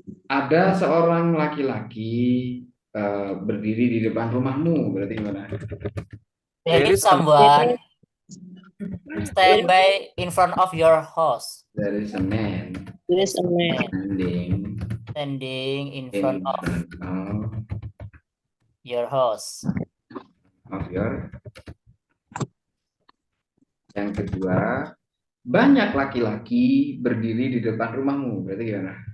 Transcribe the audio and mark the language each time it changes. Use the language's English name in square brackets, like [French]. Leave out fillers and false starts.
[Indonesian] Ada seorang laki-laki berdiri di depan rumahmu, berarti gimana? [English] There is someone stand by in front of your house. There is a man. There is a man. Standing in front of your house. [Indonesian] Yang kedua, banyak laki-laki berdiri di depan rumahmu, berarti gimana?